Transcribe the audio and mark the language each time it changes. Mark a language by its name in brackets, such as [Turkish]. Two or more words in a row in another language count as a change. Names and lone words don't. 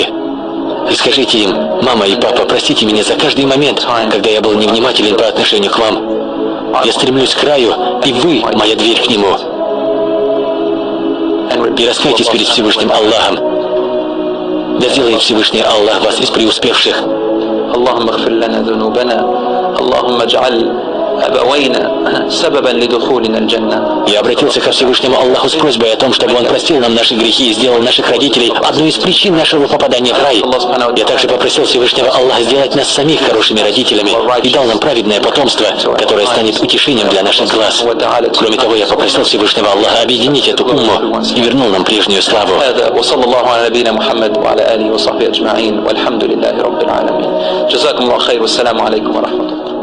[Russian] И скажите им: мама и папа, простите меня за каждый момент, когда я был невнимателен по отношению к вам. Я стремлюсь к раю, и вы – моя дверь к нему. И раскайтесь перед Всевышним Аллахом. Да сделает Всевышний Аллах вас из преуспевших. [Arabic] أبوينا سببا لدخولنا الجنة. [Russian] Я обратился ко Всевышнему Аллаху с просьбой о том, чтобы Он простил нам наши грехи и сделал наших родителей одной из причин нашего попадания в рай. Я также попросил Всевышнего Аллаха сделать нас самих хорошими родителями и дал нам праведное потомство, которое станет утешением для наших глаз. Кроме того, я попросил Всевышнего Аллаха объединить эту умму и вернул нам прежнюю славу. [Arabic] وصلى الله على نبينا محمد وعلى آله وصحبه أجمعين والحمد لله رب العالمين. جزاكم الله خير والسلام عليكم ورحمة الله.